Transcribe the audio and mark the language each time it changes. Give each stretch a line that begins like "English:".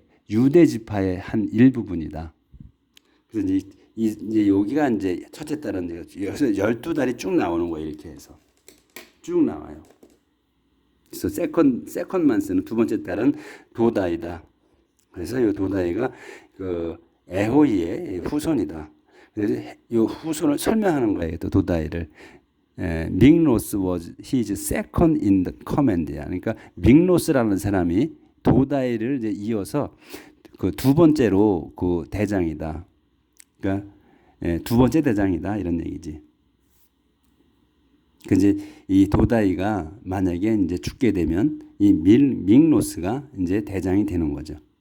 Korean: 유대 지파의 한 일부분이다. 그래서 이제 여기가 이제 첫째 달은 여기서 12달이 쭉 나오는 거예요. 이렇게 해서 쭉 나와요. 그래서 세컨 만스는 두 번째 달은 도다이다. 그래서 이 도다이가 그 에호이의 후손이다. 그래서 이 후손을 설명하는 거예요. 또 도다이를.
English: 믹노스 was his second in the command야.
Korean: 그러니까 믹노스라는 사람이 도다이를 이제 이어서 그 두 번째로 그 대장이다. 그러니까 두 번째 대장이다 이런 얘기지. 그 이제 이 도다이가 만약에 이제 죽게 되면 이 믹노스가 이제 대장이 되는 거죠.